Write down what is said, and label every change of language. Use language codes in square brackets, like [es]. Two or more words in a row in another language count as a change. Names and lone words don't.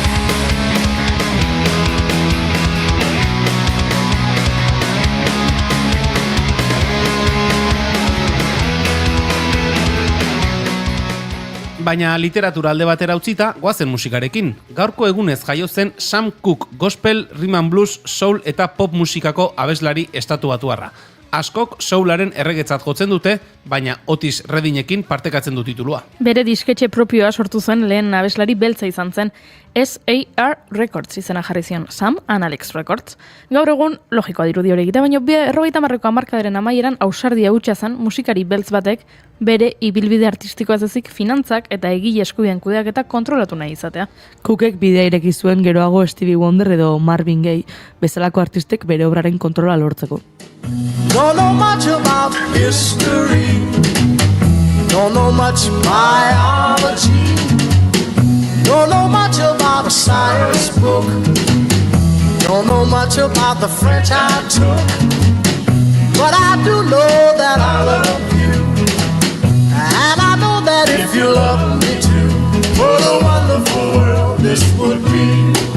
[eu] Baina literatura alde batera utzita, goazen musikarekin. Gaurko egunez jaio zen Sam Cooke, gospel, [en] rhythm and blues, [eu] soul eta pop musikako abeslari estatubatuarra. Askok soularen erregetzat jotzen dute, baina Otis Reddinekin partekatzen du titulua. Bere disketxe propioa sortu zuen lehen abeslari beltza izan zen, SAR Records izena jarri zion, Sam and Alex Records. Gaur egun, logikoa dirudi hori egite, baina 50. hamarkadaren amaieran ausardia hutsa zen musikari beltz batek bere ibilbide artistikoa ez ezik finantzak eta egile eskubideen kudeaketa kontrolatu nahi izatea. Cookek bidea ireki zuen geroago Stevie Wonder edo Marvin Gaye bezalako artistek bere obraren kontrola lortzeko. [en] Don't know much about history, don't know much biology, don't know much about a science book, don't know much about the French I took, but I do know that I love you, and I know that if you love me too, what a wonderful world this would be.